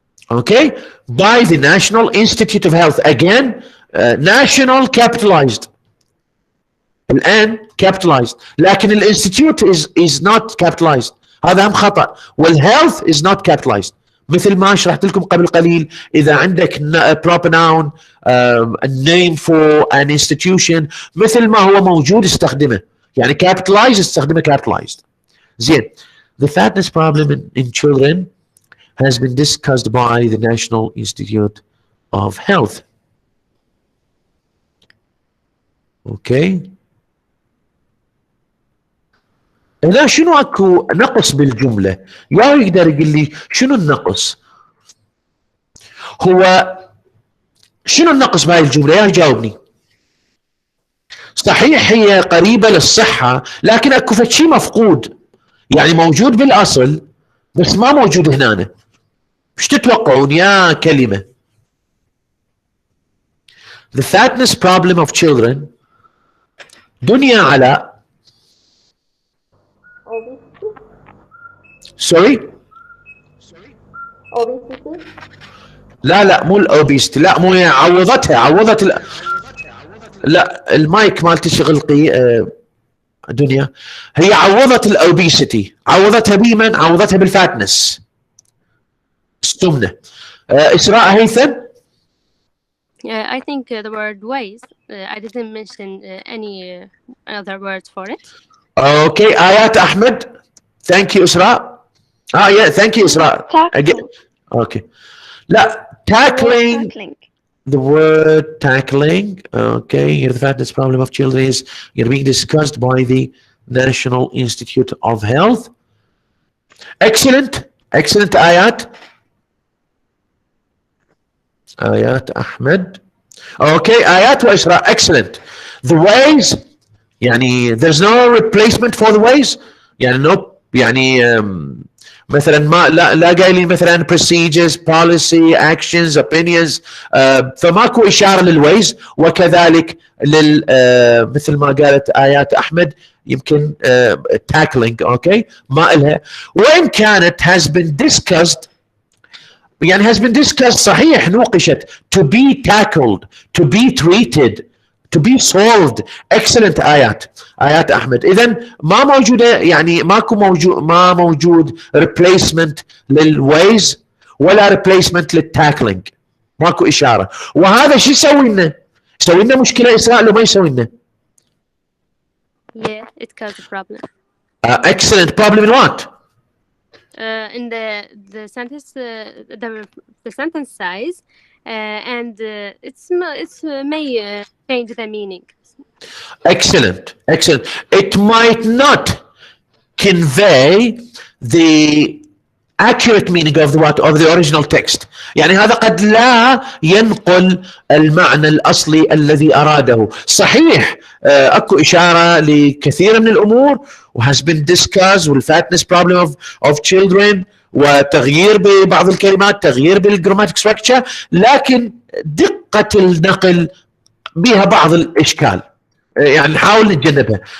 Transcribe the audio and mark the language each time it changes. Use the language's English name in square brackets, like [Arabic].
[English] okay by the National Institute of Health. again national capitalized، الان capitalized، [Arabic] لكن الانستيتيوت [English] is not capitalized. [Arabic] هذا هم خطأ. [English] والhealth is not capitalized. [Arabic] مثل ما شرحت لكم قبل قليل، اذا عندك proper noun [English] a name for an institution [Arabic] مثل ما هو موجود استخدمه، يعني capitalized استخدمه capitalized. [English] زين، the fatness problem in children has been discussed by the National Institute of Health. [Arabic] اوكي، هنا شنو اكو نقص بالجمله؟ يا يقدر يقول لي شنو النقص؟ هو شنو النقص بهاي الجمله؟ يا يجاوبني. صحيح هي قريبة للصحة، لكن اكو شيء مفقود، يعني موجود بالاصل بس ما موجود هنا. ايش تتوقعون يا كلمة؟ [English] The fatness problem of children. [Arabic] دنيا علاء. [English] Sorry. [Arabic] لا مو الاوبيستي، لا مو هي، عوضت لا المايك مالتي شغل دنيا. هي عوضت الاوبيستي، عوضتها بمن؟ عوضتها بالفاتنس، السمنة. إسراء هيثم. [English] I think the word ways. I didn't mention any other words for it. Okay, آيات أحمد. Thank you إسراء. Yeah, thank you إسراء. Okay. لا, tackling. The word tackling. Okay, here the fatness problem of children is being discussed by the National Institute of Health. Excellent آيات. آيات أحمد. Okay, آيات وإسراء. Excellent. The ways, يعني there's no replacement for the ways. [Arabic] يعني no، يعني مثلا ما لا قايلين مثلا [English] procedures, policy, actions, opinions. [Arabic] فماكو إشارة للويز، وكذلك مثل ما قالت آيات أحمد يمكن tackling. Okay، ما إلها، وإن كانت [English] has been discussed، [Arabic] يعني has been discussed صحيح، نوقشت. [English] To be tackled, to be treated, to be solved. [Arabic] Excellent آيات أحمد. إذن ما موجودة، يعني ما موجود replacement للways ولا replacement للtackling، ماكو إشارة. وهذا شو يسوي لنا؟ يسوي لنا مشكلة إسراء لو ما يسوي لنا؟ [English] Yeah, it causes a problem. Excellent. Problem in what? In the sentence, the sentence size, and it's may change the meaning. Excellent. It might not convey the accurate meaning of the original text. [Arabic] يعني هذا قد لا ينقل المعنى الأصلي الذي أراده. صحيح أكو إشارة لكثير من الأمور [English] has been discussed، [Arabic] والfatness problem of children، وتغيير ببعض الكلمات، تغيير بالجراماتيك ستراكشر، لكن دقة النقل بها بعض الإشكال، يعني نحاول نتجنبها.